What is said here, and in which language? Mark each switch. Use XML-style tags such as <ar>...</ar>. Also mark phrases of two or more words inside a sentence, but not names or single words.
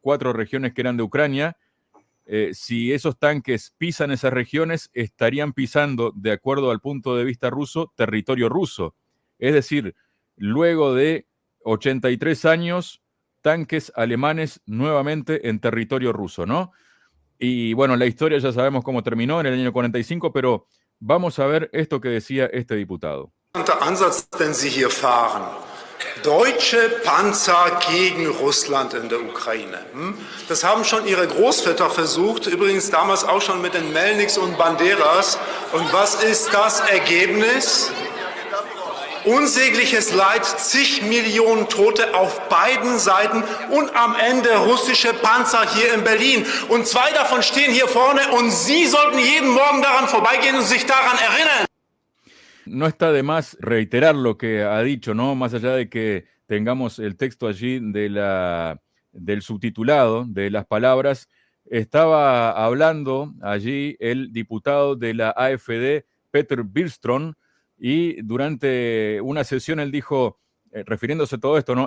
<es>4 regiones que eran de Ucrania. Si esos tanques pisan esas regiones, estarían pisando, de acuerdo al punto de vista ruso, territorio ruso. Es decir, luego de 83 años, tanques alemanes nuevamente en territorio ruso, ¿no? Y bueno, la historia ya sabemos cómo terminó en el año 45, pero vamos a ver esto que decía este diputado.</es> <de>Ansatz denn Sie hier fahren? Deutsche Panzer gegen Russland in der Ukraine. Das haben schon Ihre Großväter versucht, übrigens damals auch schon mit den Melniks und Banderas. Und was ist das Ergebnis? Unsägliches Leid, zig Millionen Tote auf beiden Seiten und am Ende russische Panzer hier in Berlin. Und 2 davon stehen hier vorne und Sie sollten jeden Morgen daran vorbeigehen und sich daran erinnern.</de> <es>No está de más reiterar lo que ha dicho, ¿no? Más allá de que tengamos el texto allí del subtitulado, de las palabras, estaba hablando allí el diputado de la AfD, Peter Billström, y durante una sesión él dijo, refiriéndose a todo esto, ¿no?</es>